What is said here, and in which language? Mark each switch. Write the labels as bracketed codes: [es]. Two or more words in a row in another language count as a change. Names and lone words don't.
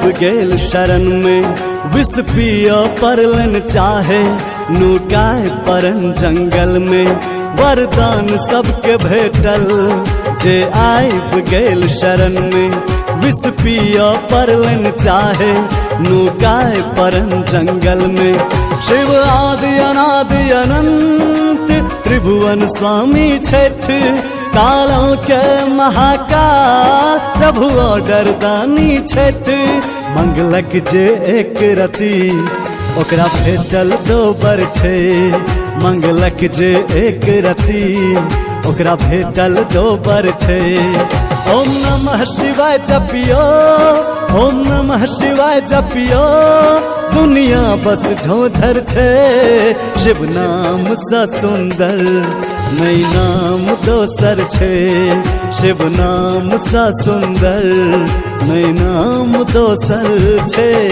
[mai] गेल शरण में विष पिय परलन चाहे नुकाय परन जंगल में वरदान सबके भेटल जे आइब गेल शरण में विष पिय परलन चाहे नुकाय परन जंगल में शिव आदि अनादि अनंत त्रिभुवन स्वामी छथि कालों के महाकाल प्रभु ऑर्डर दानी छथि मंगलक जे एक रति ओकरा भेटल दोबर छे मंगलक जे एक रति ओकरा भेटल दोबर छे [sa] ओम नमः शिवाय [mai] जपियो [sa] ओम नमः शिवाय [mai] जपियो दुनिया बस झोझर छे शिव नाम सा सुंदर नई नाम दोसर छे शिव नाम सा सुंदर नई नाम दोसर छे।